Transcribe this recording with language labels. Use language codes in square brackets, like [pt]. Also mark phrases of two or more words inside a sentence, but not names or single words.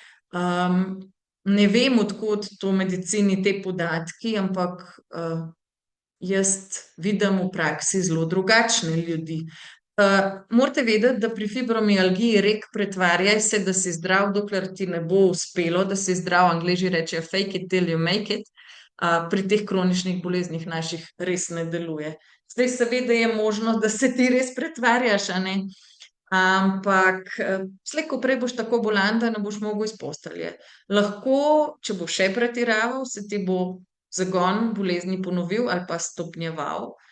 [sl] Ne vem, od kod to v medicini te podatki, ampak jaz vidim v praksi zelo drugačne ljudi. Morate vedeti, da pri fibromialgiji rek pretvarjaj se, da si zdrav, dokler ti ne bo uspelo, da si zdrav, Angleži rečejo [en] fake it till you make it, [sl] pri teh kroničnih boleznih naših res ne deluje. Zdaj seveda je možno, da se ti res pretvarjaš, a ne, ampak slej ko prej boš tako bolan, da ne boš mogel iz postelje. Lahko, če boš še pretiraval, se ti bo zagon bolezni ponovil ali pa stopnjeval.